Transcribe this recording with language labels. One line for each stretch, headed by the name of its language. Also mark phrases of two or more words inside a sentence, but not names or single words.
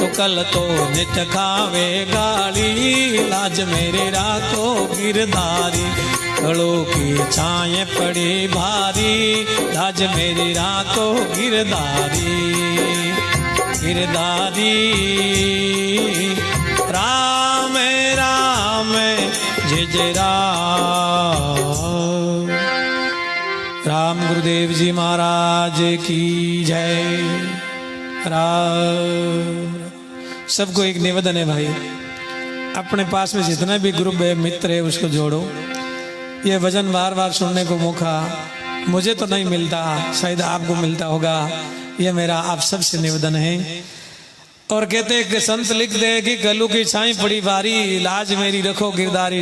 Hindi: चुकल तो नित खावे गाली, लाज मेरे राखो गिरधारी। गलों की छाए पड़ी भारी, लाज मेरी राखो गिरधारी। गिरधारी राम राम जय जय राम। राम गुरुदेव जी महाराज की जय। राम। सबको एक निवेदन है भाई, अपने पास में जितने भी ग्रुप है, मित्र है, उसको जोड़ो। ये भजन बार बार सुनने को मौका मुझे तो नहीं मिलता, शायद आपको मिलता होगा। ये मेरा आप सबसे निवेदन है। और कहते हैं कि संत लिख दे कि गलू की छाई पड़ी भारी, लाज मेरी रखो गिरधारी।